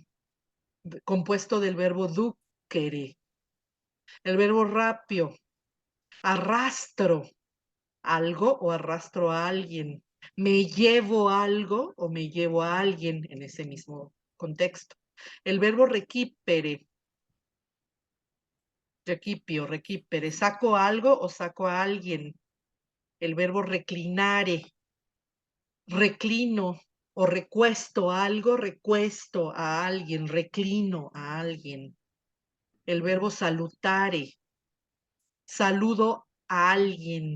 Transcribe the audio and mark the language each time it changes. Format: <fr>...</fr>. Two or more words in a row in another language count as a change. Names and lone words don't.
<es>Compuesto del verbo ducere. El verbo rapio. Arrastro algo o arrastro a alguien. Me llevo algo o me llevo a alguien en ese mismo contexto. El verbo requipere.</es> <la>Requipio, requipere.</la> <es>Saco algo o saco a alguien. El verbo reclinare. Reclino o recuesto algo, recuesto a alguien, reclino a alguien. El verbo salutare. Saludo a alguien.</es>